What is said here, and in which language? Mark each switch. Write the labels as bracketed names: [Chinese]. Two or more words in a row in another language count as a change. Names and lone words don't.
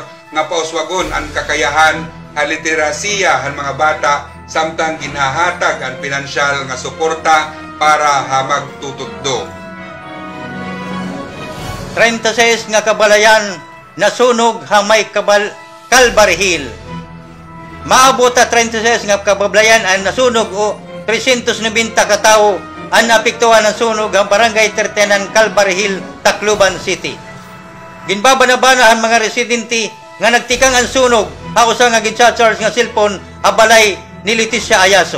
[Waray] nga pauswagon ang kakayahan haliterasiya han mga bata samtang ginahatag ang pinansyal nga suporta para ha magtutuddo. 36 nga kabalayan nasunog ha may Calvary Hill. Maabot ta 36 nga kabalayan ang nasunog o 390 ka tawo ang naapektuhan ng sunog ang barangay 13 Calvary Hill, Tacloban City. Ginbabanabana ang mga residente nga nagtikang ang sunog ha usa nga gin-charge nga cellphone abalay ni Leticia Ayaso.